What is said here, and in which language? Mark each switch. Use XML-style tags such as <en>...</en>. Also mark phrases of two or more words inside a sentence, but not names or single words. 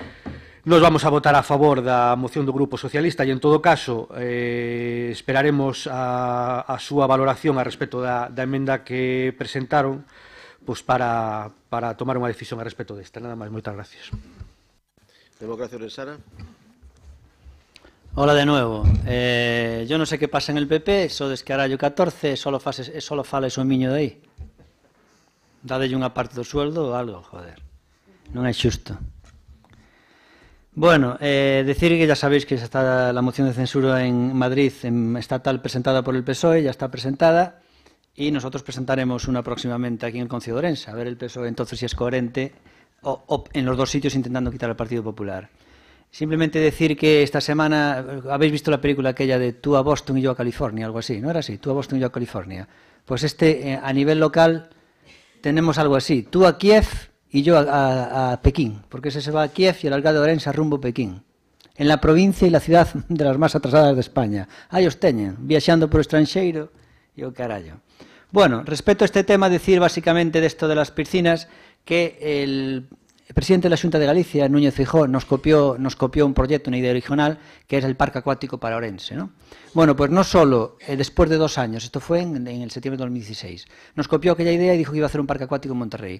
<gl>Nos vamos a votar a favor da moción do Grupo Socialista e, en todo caso, esperaremos a súa valoración a respecto da emenda que presentaron para tomar unha decisión a respecto desta. Nada máis, moitas gracias. Democracia Orensana.</gl> <es>Hola de nuevo. Yo no sé qué pasa en el PP,</es> <gl>sodes que arallo 14, solo fala eso miño de aí. Dadelle unha parte do sueldo ou algo, joder. Non é xusto.</gl> <es>Bueno, decir que ya sabéis que está la moción de censura en Madrid, en estatal, presentada por el PSOE, ya está presentada, y nosotros presentaremos una próximamente aquí en el Concello de Ourense, a ver el PSOE entonces si es coherente o en los dos sitios intentando quitar al Partido Popular. Simplemente decir que esta semana, habéis visto la película aquella de tú a Boston y yo a California, algo así, ¿no era así? Tú a Boston y yo a California. Pues a nivel local tenemos algo así, tú a Kiev y yo a Pekín, porque ese se va a Kiev y el alcalde de Ourense a rumbo Pekín. En la provincia y la ciudad de las más atrasadas de España.</es> <gl>Aí os teñen, viaxando por o estranxeiro e o carallo.</gl> <es>Bueno, respecto a este tema, decir básicamente de esto de las piscinas que El presidente de la Xunta de Galicia, Núñez Feijóo, nos copió un proyecto, una idea original, que es el Parque Acuático para Orense, ¿no? Bueno, pues no solo después de 2 años, esto fue en el septiembre de 2016, nos copió aquella idea y dijo que iba a hacer un parque acuático en Monterrey.</es>